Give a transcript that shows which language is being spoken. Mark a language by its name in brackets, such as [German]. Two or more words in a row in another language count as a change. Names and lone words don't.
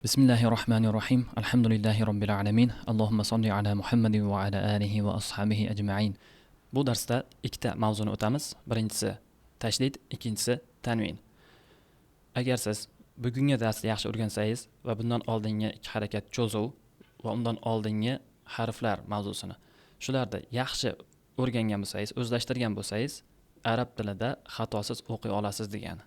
[Arabic] بسم الله الرحمن الرحيم. الحمد لله رب العالمين. اللهم صل على محمد وعلى آله وأصحابه أجمعين. [Uzbek] Bu darsda ikkita mavzuni o'tamiz. Birinchisi tashdid, ikkinchisi tanvin. Agar siz bugungi darsni yaxshi o'rgansangiz va bundan oldingi ikki harakat cho'zuv va undan oldingi harflar mavzusini shularda yaxshi o'rgangan bo'lsangiz, o'zlashtirgan bo'lsangiz, arab tilida xatosiz o'qiy olasiz degani.